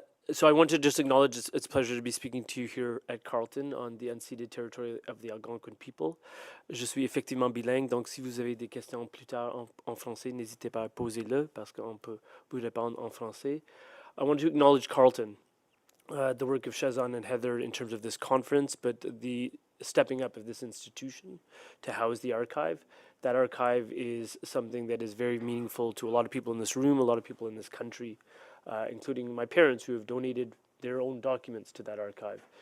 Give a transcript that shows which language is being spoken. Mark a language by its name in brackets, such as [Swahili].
[English] So I want to just acknowledge it's a pleasure to be speaking to you here at Carleton on the unceded territory of the Algonquin people. [French] Je suis effectivement bilingue, donc si vous avez des questions plus tard en français, n'hésitez pas à poser-le parce qu'on peut vous répondre en français. [English] I want to acknowledge Carleton. The work of Shazan and Heather in terms of this conference, but the stepping up of this institution to house the archive. That archive is something that is very meaningful to a lot of people in this room, a lot of people in this country, including my parents who have donated their own documents to that archive.